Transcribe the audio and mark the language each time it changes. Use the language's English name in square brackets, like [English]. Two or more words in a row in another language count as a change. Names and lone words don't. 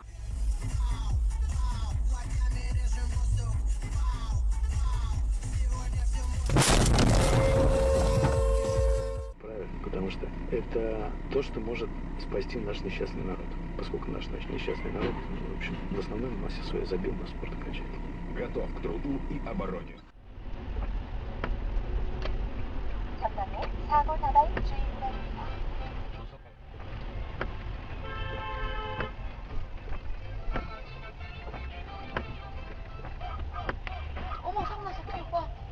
[Russian] Правильно, потому что это то, что может спасти наш несчастный народ. Поскольку наш несчастный народ, в общем, в основной массе своей забил на спорт окончательно. Готов к труду и обороне. [Korean] 전방에 사고 나발 주의 바랍니다. 어머, 사고 났어. 빨리 와.